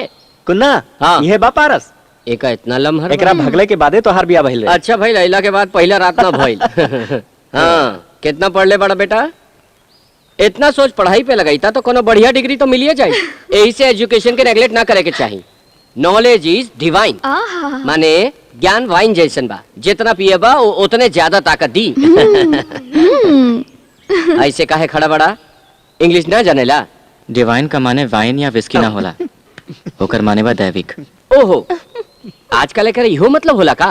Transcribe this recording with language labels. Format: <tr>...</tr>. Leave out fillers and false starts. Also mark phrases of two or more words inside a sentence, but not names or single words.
<bho>कुन्ना हाँ। ये बा पारस। एका इतना लम्हा एकरा भगले के बादे तो हर बिया भइल रहे। अच्छा भाई लैला के बाद पहला रात ना भइल। हाँ कितना पढ़ ले बड़ा बेटा? इतना सोच पढ़ाई पे लगाई था तो कोनो बढ़िया डिग्री तो मिलिए जाए। यही से एजुकेशन के नेगलेक्ट ना करे के चाहिए।</bho> <en>knowledge is divine,</en> <bho>आहा माने ज्ञान वाइन जैसन बा, जितना पिए बा उतने ज्यादा ताकत दी। ऐसे काहे खड़ा बड़ा? इंग्लिश ना जानेला? डिवाइन का माने वाइन या विस्की ना होला, ओकर माने बा दैविक। ओहो, आजकल एकर इहो मतलब होला का?</bho>